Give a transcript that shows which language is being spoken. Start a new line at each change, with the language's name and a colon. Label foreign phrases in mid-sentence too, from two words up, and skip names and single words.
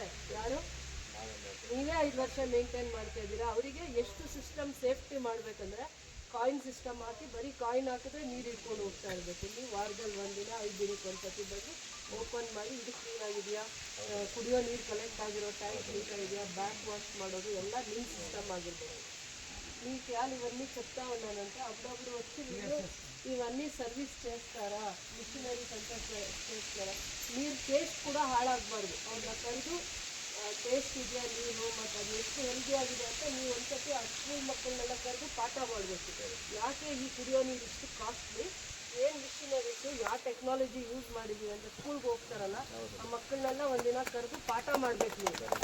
Kannada: ಯಾರು ನೀವೇ 5 ವರ್ಷ ಮೇಂಟೈನ್ ಮಾಡ್ತಾ ಇದ್ದೀರಾ. ಅವರಿಗೆ ಎಷ್ಟು
English: system safety
Kannada: ಮಾಡಬೇಕಂದ್ರೆ
English: coin system
Kannada: ಹಾಕಿ ಬರೀ ಕಾಯಿನ್ ಹಾಕಿದ್ರೆ ನೀರು ಇಟ್ಕೊಂಡು ಹೋಗ್ತಾ ಇರಬೇಕು. ನೀವು ವಾರದಲ್ಲಿ 1 ದಿನ 5 ದಿನಕ್ಕೆ ಒಂದ್ಸತಿ ಬಂದು ಓಪನ್ ಮಾಡಿ ಇದು ಕ್ಲೀನ್ ಆಗಿದೆಯಾ, ಕುಡಿಯೋ ನೀರು ಕಲೆಕ್ಟ್ ಆಗಿರೋ
English: tank leak
Kannada: ಆಗಿದೆಯಾ,
English: back wash
Kannada: ಮಾಡೋದು ಎಲ್ಲ ನಿಮ್ಮ సిస్టమ్ ಆಗಿರ್ಬೇಕು.
Telugu: మీకు ఇవన్నీ చెప్తా ఉన్నానంటే అప్పుడప్పుడు వచ్చి మీరు ఇవన్నీ సర్వీస్ చేస్తారా, మిషనరీస్ అంతా చేస్తారా.
Kannada: ನೀವು ಟೇಸ್ಟ್ ಕೂಡ ಹಾಳಾಗಬಾರ್ದು. ಅವ್ರನ್ನ ಕರೆದು ಟೇಸ್ಟ್ ಇದೆಯಾ ನೀರು ಮತ್ತು ಅದು ಎಷ್ಟು ಹೆಲ್ದಿ ಆಗಿದೆ ಅಂತ ನೀವು ಒಂದ್ಸತಿ ಆ ಸ್ಕೂಲ್ ಮಕ್ಕಳನ್ನೆಲ್ಲ ಕರೆದು ಪಾಠ ಮಾಡಬೇಕು. ಯಾಕೆ ಈ ಕುಡಿಯೋ ನೀರು ಇಷ್ಟು ಕಾಸ್ಟ್ಲಿ, ಏನು ಮಿಷನರೀಸು, ಯಾವ
English: technology use
Kannada: ಮಾಡಿದ್ದೀವಿ ಅಂತ ಸ್ಕೂಲ್ಗೆ ಹೋಗ್ತಾರಲ್ಲ ಆ ಮಕ್ಕಳನ್ನೆಲ್ಲ ಒಂದಿನ ಕರೆದು ಪಾಠ ಮಾಡಬೇಕು ನೀವು.